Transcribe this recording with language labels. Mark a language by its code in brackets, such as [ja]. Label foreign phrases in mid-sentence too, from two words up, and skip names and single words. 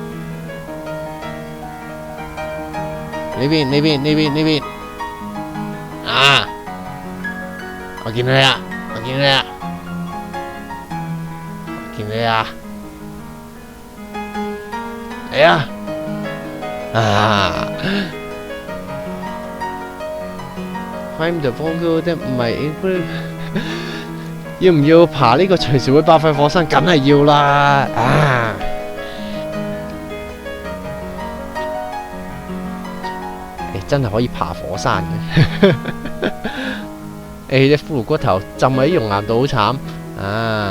[yue] 呢邊，呢邊，呢邊，呢邊，啊！我見到你啦，我見到你啦，我見到你啦！嚟啊！啊 ！ [en] Climb the wall [yue] 的唔係要唔要爬呢個隨時會爆發火山？梗係要啦！啊！真係可以爬火山嘅。隻骷髏骨頭浸喺熔岩度好慘啊！